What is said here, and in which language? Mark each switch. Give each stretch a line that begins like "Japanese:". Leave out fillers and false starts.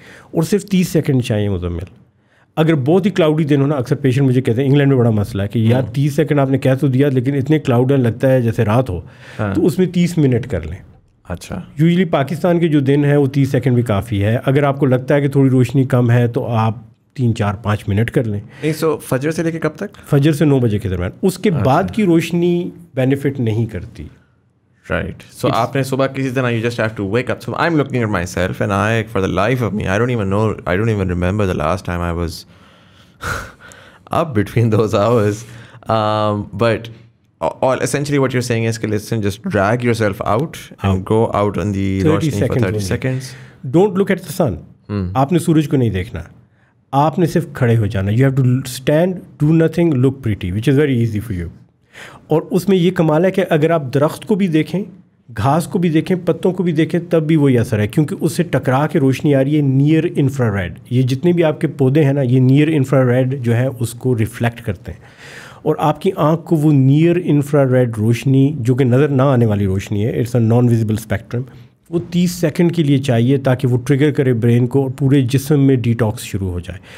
Urdu: اور صرف 30 سیکنڈ چاہیے مزمل. اگر بہت ہی کلاؤڈی دن ہونا, اکثر پیشنٹ مجھے کہتے ہیں انگلینڈ میں بڑا مسئلہ ہے کہ یار 30 سیکنڈ آپ نے کہہ تو دیا لیکن اتنے کلاؤڈ لگتا ہے جیسے رات ہو, تو اس میں 30 منٹ کر لیں. اچھا. یوزلی پاکستان کے جو دن ہے وہ 30 سیکنڈ بھی کافی ہے. اگر آپ کو لگتا ہے کہ تھوڑی روشنی کم ہے تو آپ 3, 4, 5 منٹ کر لیں. نہیں, سو فجر سے لے کے کب تک؟ فجر سے 9 بجے کے درمیان. اس کے بعد کی روشنی بینیفٹ نہیں کرتی.
English: Right. So
Urdu: آپ نے صبح کسی طرح
English: you just have to wake up. So I'm looking at myself and I, for the life of me, I don't even remember the last time I was up between those hours. But essentially what you're saying is کہ listen, just drag yourself out and go out on the roshni for 30 seconds. Don't look at the sun.
Urdu: آپ نے سورج کو نہیں دیکھنا, آپ نے صرف کھڑے ہو جانا.
English: You have to stand, do nothing, look pretty, which is very easy for you.
Urdu: اور اس میں یہ کمال ہے کہ اگر آپ درخت کو بھی دیکھیں گھاس کو بھی دیکھیں, پتوں کو بھی دیکھیں, تب بھی وہی اثر ہے, کیونکہ اس سے ٹکرا کے روشنی آ رہی ہے نیئر انفرا ریڈ. یہ جتنے بھی آپ کے پودے ہیں نا, یہ نیئر انفرا ریڈ جو ہے اس کو ریفلیکٹ کرتے ہیں, اور آپ کی آنکھ کو وہ نیئر انفرا ریڈ روشنی جو کہ نظر نہ آنے والی روشنی ہے,
English: it's a non visible spectrum,
Urdu: وہ 30 سیکنڈ کے لیے چاہیے تاکہ وہ ٹریگر کرے برین کو اور پورے جسم میں ڈیٹاکس شروع ہو جائے.